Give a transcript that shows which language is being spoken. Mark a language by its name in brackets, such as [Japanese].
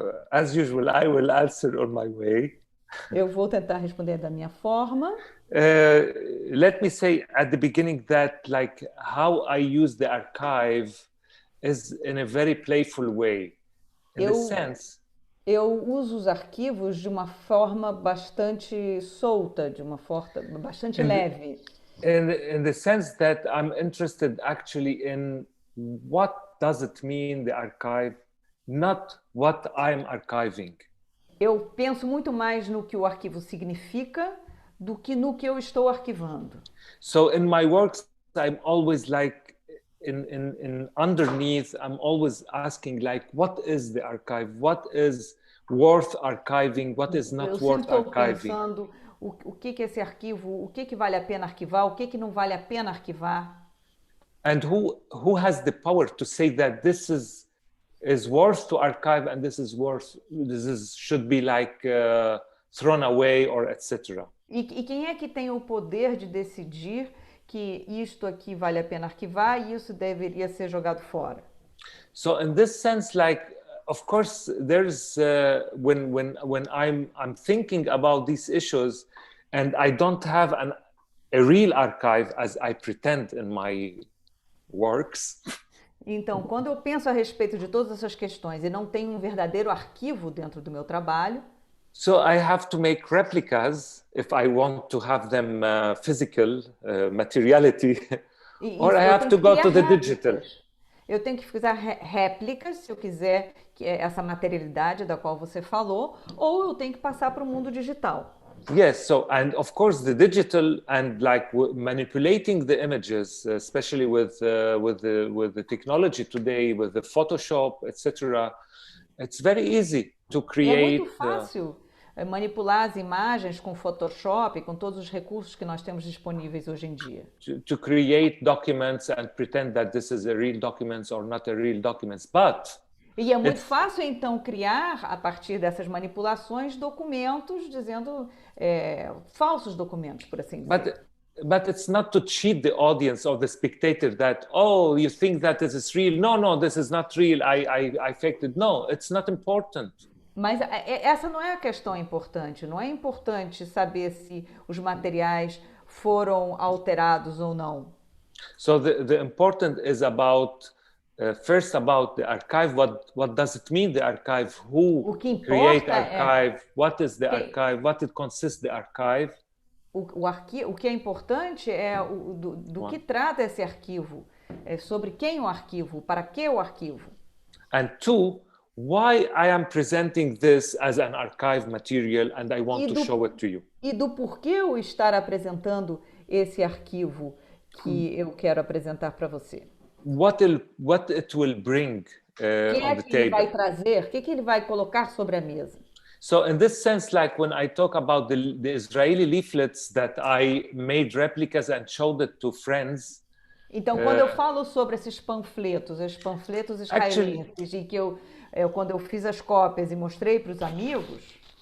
[English] As usual, I will answer on my way. [Portuguese] Eu vou tentar responder da minha forma. [English] Let me say at the beginning that like how I use the archive is in a very playful way. In the sense, [Portuguese] Eu uso os arquivos de uma forma bastante solta, de uma forma bastante leve. [English] in the sense that I'm interested actually in what does it mean, the archive, not what I'm archiving. [Portuguese] Eu penso muito mais no que o arquivo significa do que no que eu estou arquivando. [English] So in my works, I'm always like in underneath, I'm always asking like, what is the archive? What is worth archiving? What is [Portuguese] Eu [English] not [Portuguese] sempre [English] worth [Portuguese] estou [English] archiving? [Portuguese] pensando o que é esse arquivo, o que vale a pena arquivar, o que não vale a pena arquivar. [English] And who has the power to say that this is worth to archive and this should be like thrown away or etc. [Portuguese] E quem é que tem o poder de decidir que isto aqui vale a pena arquivar e isso deveria ser jogado fora? [English] So in this sense, like of course, there's when I'm thinking about these issues, and I don't have a real archive as I pretend in my works. [Portuguese] Então, quando eu penso a respeito de todas essas questões e não tenho um verdadeiro arquivo dentro do meu trabalho, [English] so I have to make replicas if I want to have them physical materiality, or I have to go to the digital. [Portuguese] Eu tenho que fazer réplicas se eu quiser essa materialidade da qual você falou, ou eu tenho que passar para o mundo digital. [English] Yes, so and of course the digital and like manipulating the images, especially with the technology today, with the Photoshop, etc. It's very easy to create. [Portuguese] É muito fácil manipular as imagens com Photoshop, com todos os recursos que nós temos disponíveis hoje em dia. [English] To create documents and pretend that this is a real document or not a real document, but [Portuguese] e é muito fácil, então, criar, a partir dessas manipulações, documentos dizendo falsos documentos, por assim dizer. [English] But it's not to cheat the audience or the spectator that, oh, you think that this is real. No, this is not real. I faked it. No, it's not important. [Portuguese] Mas essa não é a questão importante. Não é importante saber se os materiais foram alterados ou não. [English] So the important is about first about the archive. What does it mean, the archive? Who create archive? What is the archive? What it consists the archive? [Portuguese] O que é importante é do que trata esse arquivo, sobre quem o arquivo, para que o arquivo. [English] And two, why I am presenting this as an archive material and I want to show it to you. [Portuguese] E do porquê eu estar apresentando esse arquivo que eu quero apresentar para você. [English] What it will bring on the table. [Portuguese] Ele vai trazer? O que ele vai colocar sobre a mesa? [English] So in this sense, like when I talk about the Israeli leaflets that I made replicas and showed it to friends. [Portuguese] Então, quando eu falo sobre esses panfletos, os panfletos israelenses, e que quando eu fiz as cópias e mostrei para os amigos.